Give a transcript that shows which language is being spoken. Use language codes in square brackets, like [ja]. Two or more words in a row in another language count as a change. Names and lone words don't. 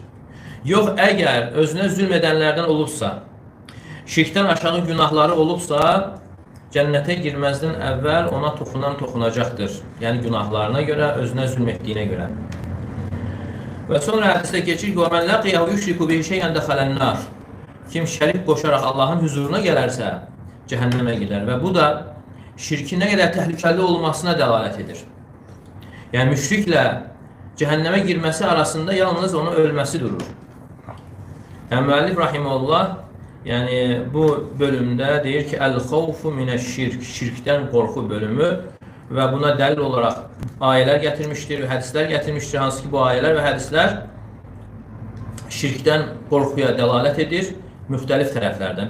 [az] Yox, əgər özünə zülm edənlərdən olubsa, şirkdən aşağı günahları olubsa, cənnətə girməzdən əvvəl ona toxunacaqdır. Yəni, günahlarına görə, özünə zülm etdiyinə görə. Və sonra hədisdə keçir ki, [ar] وَمَنْ لَقِيَهُ يُشْرِكُ بِهِ شَيْئًا دَخَلَ النَّارِ. [az] Kim şərik qoşaraq Allahın huzuruna gələrsə, cəhənnəmə gedər. Və bu da şirkin nə qədər təhlükəli olmasına dəlalət edir. Yəni, müşriklə cəhənnəmə girməsi arasında yalnız onun ölməsi durur. Yəni, müəllif rahimehullah, yəni, bu bölümdə deyir ki, [ar] الخوف من الشرك, [az] şirkdən qorxu bölümü və buna dəlil olaraq ayələr gətirmişdir və hədislər gətirmişdir, hansı ki, bu ayələr və hədislər şirkdən qorxuya dəlalət edir müxtəlif tərəflərdən.